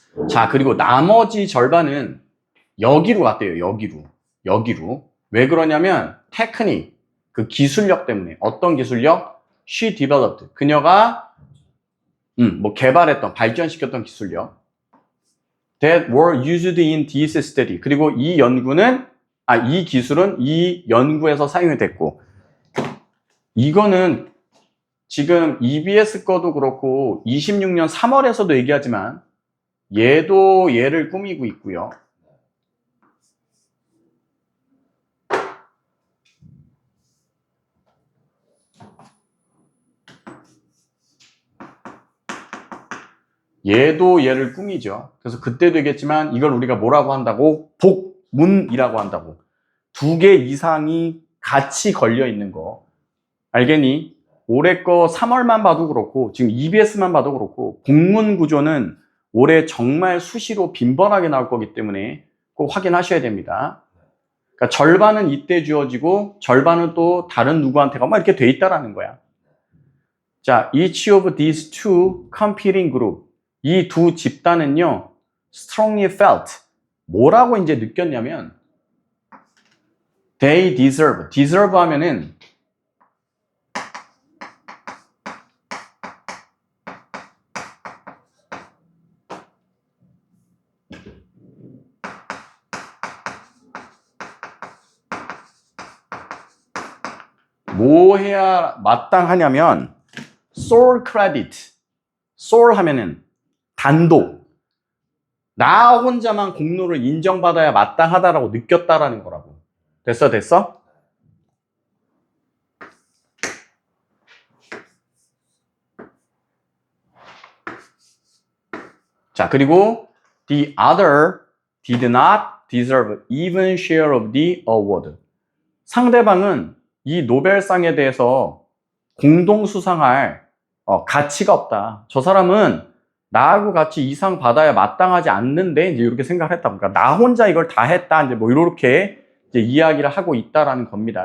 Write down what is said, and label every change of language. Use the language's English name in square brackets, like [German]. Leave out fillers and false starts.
[Korean] 자, 그리고 나머지 절반은 여기로 갔대요. 여기로. 왜 그러냐면 테크닉, 그 기술력 때문에. 어떤 기술력? [English] She developed. [Korean] 그녀가 뭐 개발했던, 발전시켰던 기술력. [English] That were used in this study. [Korean] 그리고 이 기술은 이 연구에서 사용이 됐고. 이거는 지금 EBS 거도 그렇고 26년 3월에서도 얘기하지만 얘도 얘를 꾸미고 있고요. 얘도 얘를 꾸미죠. 그래서 그때도 얘기했지만 이걸 우리가 뭐라고 한다고? 복문이라고 한다고. 2개 이상이 같이 걸려 있는 거. 알겠니? 올해 거 3월만 봐도 그렇고 지금 EBS만 봐도 그렇고 복문 구조는 올해 정말 수시로 빈번하게 나올 거기 때문에 꼭 확인하셔야 됩니다. 그러니까 절반은 이때 주어지고 절반은 또 다른 누구한테가 막 이렇게 돼 있다라는 거야. [English] 자, each of these two competing group. [Korean] 이 두 집단은요, [English] strongly felt. [Korean] 뭐라고 이제 느꼈냐면, [English] they deserve. [Korean] deserve 하면은, 뭐 해야 마땅하냐면, [English] sole credit. [Korean] sole 하면은, 단독. 나 혼자만 공로를 인정받아야 마땅하다라고 느꼈다라는 거라고. 됐어? [English] 자, 그리고 the other did not deserve even share of the award. [Korean] 상대방은 이 노벨상에 대해서 공동 수상할 가치가 없다. 저 사람은 나하고 같이 이 상 받아야 마땅하지 않는데 이제 이렇게 생각을 했다. 그러니까 나 혼자 이걸 다 했다. 이제 뭐 이렇게 이제 이야기를 하고 있다라는 겁니다.